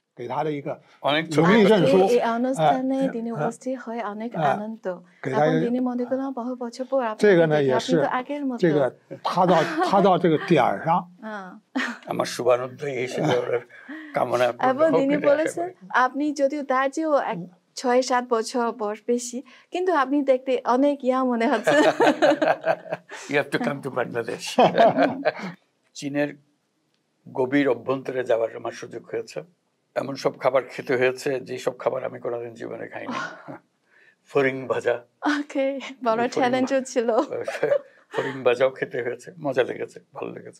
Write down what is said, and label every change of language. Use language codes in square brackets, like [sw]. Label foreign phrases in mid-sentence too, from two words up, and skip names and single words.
[zh] 给他的一个 [bn] অনেক [zh] 荣誉证书。 [bn] এই অনুষ্ঠানে তিনি উপস্থিত হয়ে অনেক আনন্দ [zh] 给他 [bn] এবং তিনি মনে করলাম বহু বছর পর [zh] 这个 [bn] আপনাকে [zh] 呢 [bn] দেখে [zh] 也 [bn] আপনি [zh] 是 [bn] তো আগের মতো [zh] 这个他到这个点儿上， [bn] আমার শুভানুধ্যায়ী হিসেবে ওনার কামনা এবং পূর্ণ হোক তিনি এটা আশা বলেছেন করি। আপনি যদিও তার চেয়েও 6-7 বছর বয়স বেশি কিন্তু আপনি দেখতে অনেক ইয়া মনে হচ্ছে [en] You have to come to Bangladesh. [bn] চীনের গভীর অভ্যন্তরে যাওয়ার আমার সুযোগ হয়েছে। এমন সব খাবার খেতে হয়েছে যে সব খাবার আমি কোনোদিন জীবনে খাইনি। ফরিং ভাজা, ওকে বড় চ্যালেঞ্জ ছিল ফরিং ভাজাও খেতে হয়েছে, মজা লেগেছে, ভালো লেগেছে।